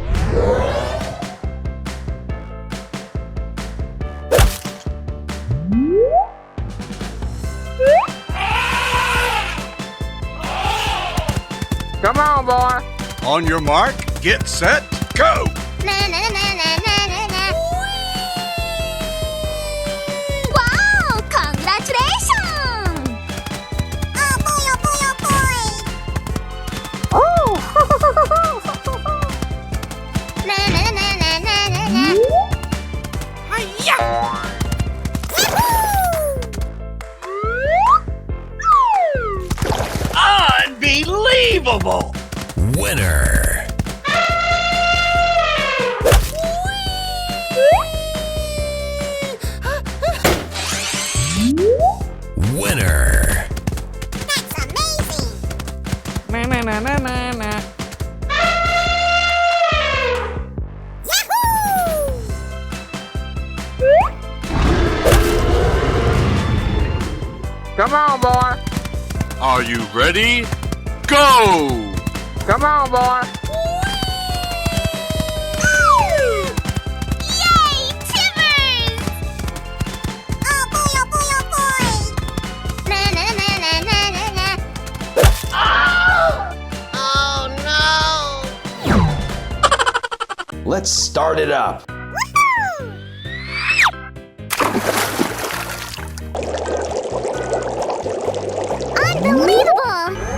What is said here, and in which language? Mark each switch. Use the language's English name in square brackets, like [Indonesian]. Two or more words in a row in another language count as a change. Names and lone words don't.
[English] Come on, boy. On your mark, get set, go! Na na na na na na na. Wow! Congratulations! Oh boy! Oh boy! Oh boy! Oh! Na na na na na na na. Hiya! Unbelievable! Winner. Winner. That's amazing! Na na na na na na. Yahoo! Come on, boy. Are you ready? Go! Come on, boy. Yay! Timbers! Oh boy! Oh boy! Oh boy! Na na na na na na na. Oh no! Let's start it up. Woohoo! Unbelievable!